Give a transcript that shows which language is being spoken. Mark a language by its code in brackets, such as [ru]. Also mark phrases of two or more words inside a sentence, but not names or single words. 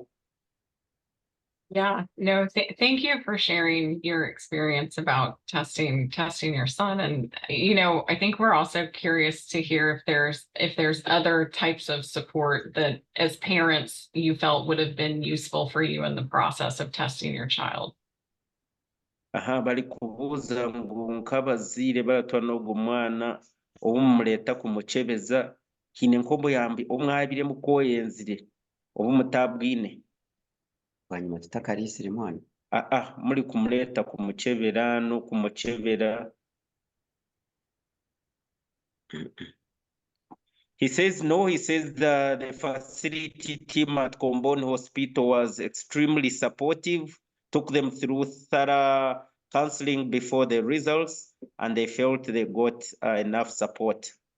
[en] Yeah, no, thank you for sharing your experience about testing your son. And, you know, I think we're also curious to hear if there's other types of support that as parents you felt would have been useful for you in the process of testing your child. [nyn] Bali kubuuza ngu nk'abazaire baratwara n'ogwo mwana obumuleeta kumukyebeza hiine nk'obuyambi omwabire mukwoyenzire obumutabwine Bwanyuma tutakariisire mwana. muri kumuleeta kumukyebera n'okumukyebera. [en] He says no. He says the facility team at Komboni Hospital was extremely supportive, took them through thorough counseling before the results, and they felt they got enough support.